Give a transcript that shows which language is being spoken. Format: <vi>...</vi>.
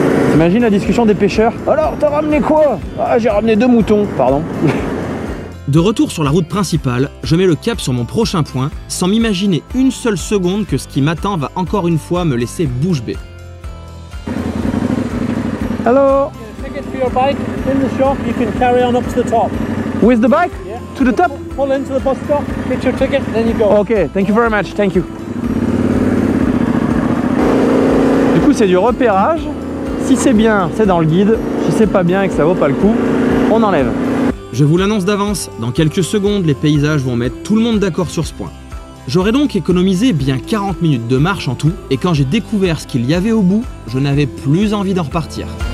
<fr>T'imagines la discussion des pêcheurs? Alors, t'as ramené quoi? Ah, j'ai ramené 2 moutons, pardon. De retour sur la route principale, je mets le cap sur mon prochain point, sans m'imaginer une seule seconde que ce qui m'attend va encore une fois me laisser bouche bée.</fr> <en>Hello. Ticket for your bike in the shop, you can carry on up to the top. With the bike? Yeah. To the top? Pull into the bus stop, get your ticket, then you go. Ok, thank you very much, thank you.</en> <fr>Du coup, c'est du repérage. Si c'est bien, c'est dans le guide. Si c'est pas bien et que ça vaut pas le coup, on enlève. Je vous l'annonce d'avance, dans quelques secondes, les paysages vont mettre tout le monde d'accord sur ce point. J'aurais donc économisé bien 40 minutes de marche en tout, et quand j'ai découvert ce qu'il y avait au bout, je n'avais plus envie d'en repartir.</fr>